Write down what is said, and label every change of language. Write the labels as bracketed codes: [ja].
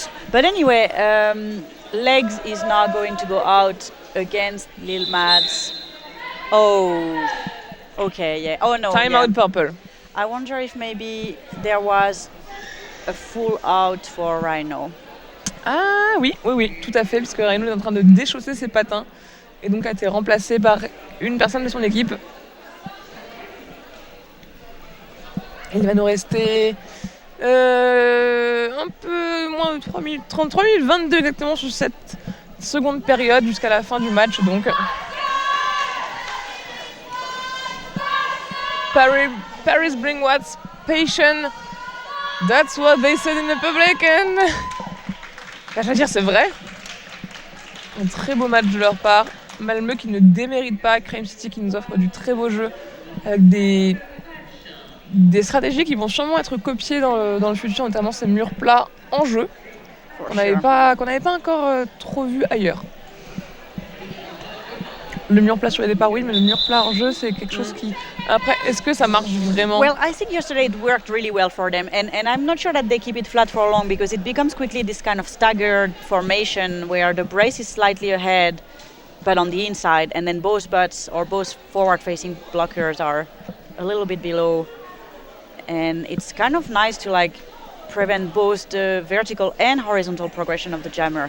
[en] But anyway, Legs is now going to go out against Lil Mads. Oh, okay, yeah. Oh no. Time out purple. I wonder if maybe there was a full out for Rhino. [fr] Ah oui, tout à fait, puisque Rhino est en train de déchausser ses patins et donc a été remplacé par une personne de son équipe. Il va nous rester un peu moins de 3 minutes 22 exactement sur cette seconde période jusqu'à la fin du match. [en] Donc Paris bring what's patient. That's what they said in the public. [fr] And je veux dire, c'est vrai. Un très beau match de leur part. Malmö qui ne démérite pas, Crime City qui nous offre du très beau jeu avec des stratégies qui vont sûrement être copiées dans le futur, notamment ces murs plats en jeu qu'on n'avait pas encore trop vu ailleurs. Le mur plat sur les départs, oui, mais le mur plat en jeu, c'est quelque chose qui... Après, est-ce que ça marche vraiment? [en] Well, I think yesterday it worked really well for them, and I'm not sure that they keep it flat for long because it becomes quickly this kind of staggered formation where the brace is slightly ahead, but on the inside, and then both butts or both forward-facing blockers are a little bit below, and it's kind of nice to like prevent both the vertical and horizontal progression of the jammer.